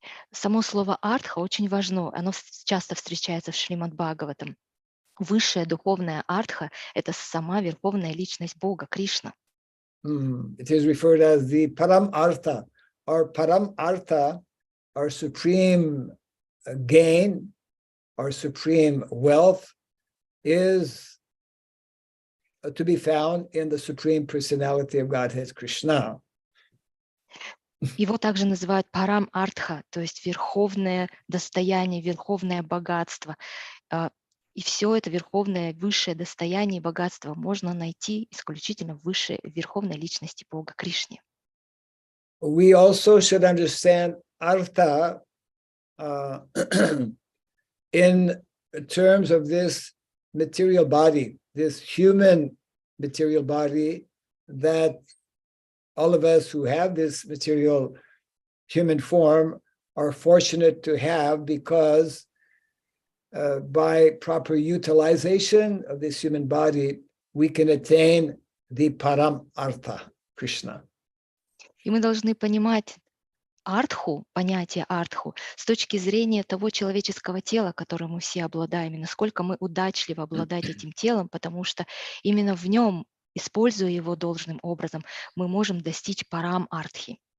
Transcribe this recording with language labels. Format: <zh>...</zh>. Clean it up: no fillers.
<ru>Само слово артха очень важно. Оно часто встречается в Шримад Бхагаватам. Высшая духовная артха – это сама верховная личность Бога, Кришна.</ru> <en>It is referred as the Param Artha, or Param Artha our supreme gain, our supreme wealth is to be found in the Supreme Personality of Godhead, Krishna.</en> <ru>Его также называют парам артха, то есть верховное достояние, верховное богатство. И все это верховное, высшее достояние и богатство можно найти исключительно в высшей верховной личности Бога Кришне.</ru> <en>We also should understand artha in terms of this material body, this human material body that all of us who have this material human form are fortunate to have, because by proper utilization of this human body, we can attain the param artha, Krishna.</en> <ru>И мы должны понимать артху, понятие артху, с точки зрения того человеческого тела, которым мы все обладаем, и насколько мы удачливо обладать этим телом, потому что именно в нем, используя его должным образом, мы можем достичь парам артхи.</ru>